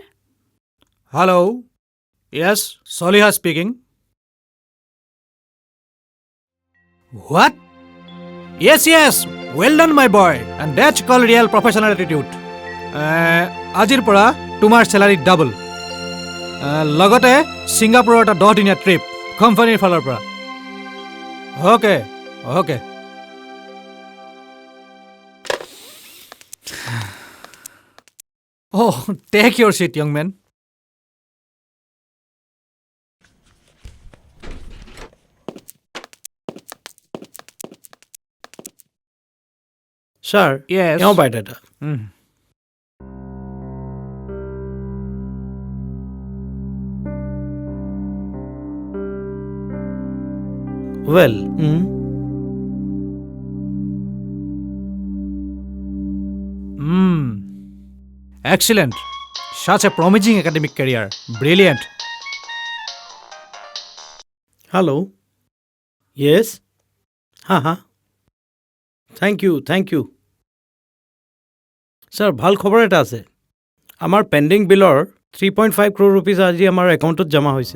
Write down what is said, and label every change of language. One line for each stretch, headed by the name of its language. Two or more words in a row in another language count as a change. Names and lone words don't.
English: Hello. Yes, Soliha speaking. What? Yes, well done my boy. And that's called real professional attitude.
Assamese: আজিৰ পৰা তোমাৰ
English: salary double,
Assamese: লগতে ছিংগাপুৰৰ এটা 10 দিনীয়া ট্ৰিপ কোম্পানীৰ ফালৰ পৰা।
English: Okay. Take your seat young man. ছাৰ Yes.
Assamese: এওঁ বায়'ডাটা। ৱেল
English: Excellent. Such a promising academic career. Brilliant. Hello yes ha thank you sir
Assamese: ভাল খবৰ এটা আছে। আমাৰ
English: pending billৰ
Assamese: 3.5
English: crore rupees
Assamese: আজি আমাৰ একাউণ্টত জমা হৈছে।